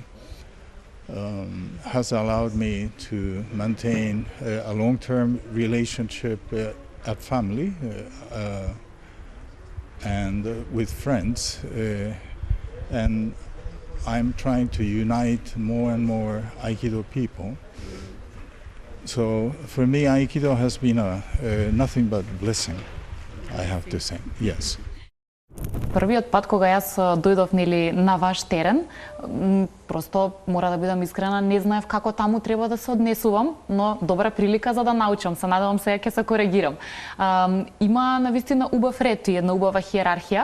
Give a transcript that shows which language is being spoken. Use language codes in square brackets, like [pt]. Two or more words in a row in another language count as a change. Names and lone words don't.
[en] has allowed me to maintain a long-term relationship at family and with friends, and I'm trying to unite more and more Aikido people. So for me, Aikido has been nothing but blessing, I have to say, yes. [mk] Првиот пат кога јас дојдов на ваш терен, просто мора да бидам искрена, не знаев како таму треба да се однесувам, но добра прилика за да научам. Се надевам сега ќе се коригирам. Има навистина убав ред и една убава хиерархија.